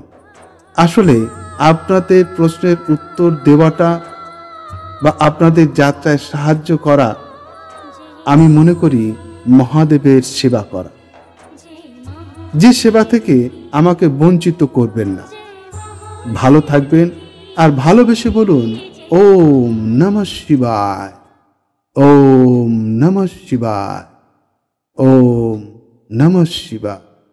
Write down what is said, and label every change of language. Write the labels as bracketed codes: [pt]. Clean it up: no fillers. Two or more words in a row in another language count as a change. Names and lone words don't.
[bn] আসলে আপনাদের প্রশ্নের উত্তর দেওয়াটা বা আপনাদের যাত্রায় সাহায্য করা আমি মনে করি মহাদেবের সেবা করা, যে সেবা থেকে আমাকে বঞ্চিত করবেন না। ভালো থাকবেন আর ভালোবেসে বলুন [sa] ওম নমঃ শিবায়, ওম নমঃ শিবায়, ওম নমঃ শিবায়।